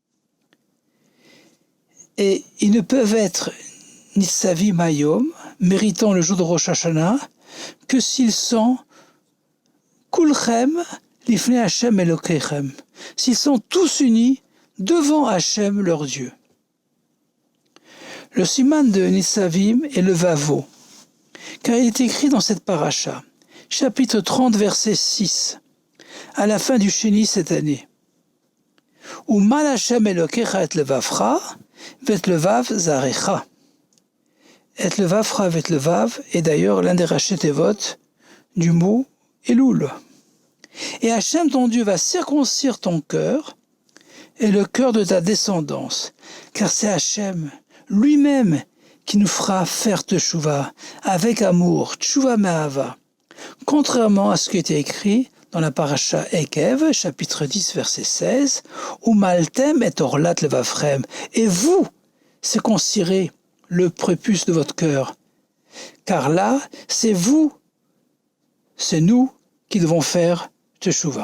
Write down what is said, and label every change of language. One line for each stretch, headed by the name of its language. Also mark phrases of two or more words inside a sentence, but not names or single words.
French: Et ils ne peuvent être
Hebrew: נצבים היום,
French: méritant le jour de Rosh Hashanah, que s'ils sont
Hebrew: כולכם לפני השם אלוקיכם,
French: s'ils sont tous unis devant Hachem, leur Dieu. Le siman de Nitzavim est le Vavo, car il est écrit dans cette paracha, chapitre 30, verset 6, à la fin du Sheni cette année.
Hebrew: ומל השם אלוקיך את לבבך ואת לבב זרעך. את לבבך ואת לבב
French: est d'ailleurs l'un des rachetevot du mot Elul. Et Hachem, ton Dieu, va circoncire ton cœur et le cœur de ta descendance, car c'est Hachem lui-même qui nous fera faire teshuva avec amour,
Hebrew: תשובה מאהבה,
French: contrairement à ce qui était écrit dans la paracha Ekev, chapitre 10, verset 16, où
Hebrew: ומלתם את ערלת לבבכם,
French: et vous circoncirez le prépuce de votre cœur, car là, c'est vous, c'est nous qui devons faire teshuva.